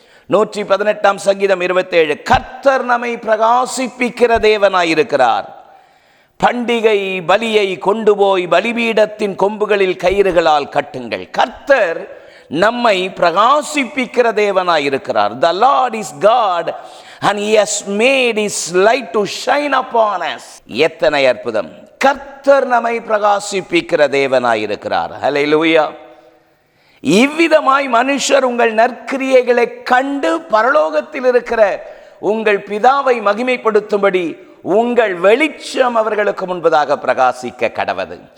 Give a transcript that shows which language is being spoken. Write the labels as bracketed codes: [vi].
[ta] 118ஆம் சங்கீதம் 27. கர்த்தர் நம்மை பிரகாசிப்பிக்கிற தேவனாயிருக்கிறார். பண்டிகை பலியை கொண்டு போய் பலிபீடத்தின் கொம்புகளில் கயிறுகளால் கட்டுங்கள். கர்த்தர் நம்மை பிரகாசிப்பிக்கிற தேவனாயிருக்கிறார். [en] The Lord is God and he has made his light to shine upon us. [ta] எத்தனை அற்புதம்! கர்த்தர் நம்மை பிரகாசிப்பிக்கிற தேவனாயிருக்கிறார். ஹல்லேலூயா. இவ்விதமாய் மனுஷர் உங்கள் நற்கிரியைகளை கண்டு பரலோகத்தில் இருக்கிற உங்கள் பிதாவை மகிமைப்படுத்தும்படி உங்கள் வெளிச்சம் அவர்களுக்கு முன்பதாக பிரகாசிக்க கடவது.